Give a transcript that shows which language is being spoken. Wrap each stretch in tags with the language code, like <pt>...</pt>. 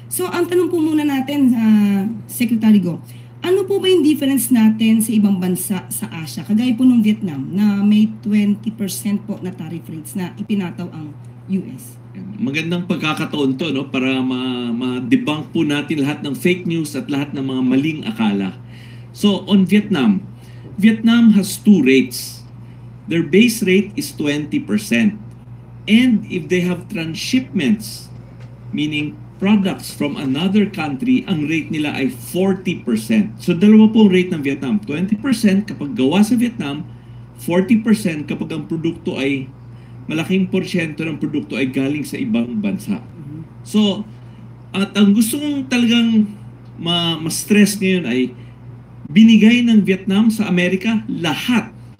<tl>So, ang tanong po muna natin, Secretary Go, ano po ba yung difference natin sa ibang bansa sa Asia? Kagaya po ng Vietnam na may 20% po na tariff rates na ipinataw ang US. Magandang pagkakataon to, no, para ma-debunk po natin lahat ng fake news at lahat ng mga maling akala.</tl> <en>So on Vietnam, Vietnam has two rates. Their base rate is 20%. And if they have transshipments, meaning products from another country,</en> <tl>ang rate nila ay 40%. So dalawa pong rate ng Vietnam. 20% kapag gawa sa Vietnam, 40% kapag ang produkto ay, malaking porsyento ng produkto ay galing sa ibang bansa. So, at ang gusto kong talagang ma-stress ngayon ay binigay ng Vietnam sa Amerika lahat.</tl>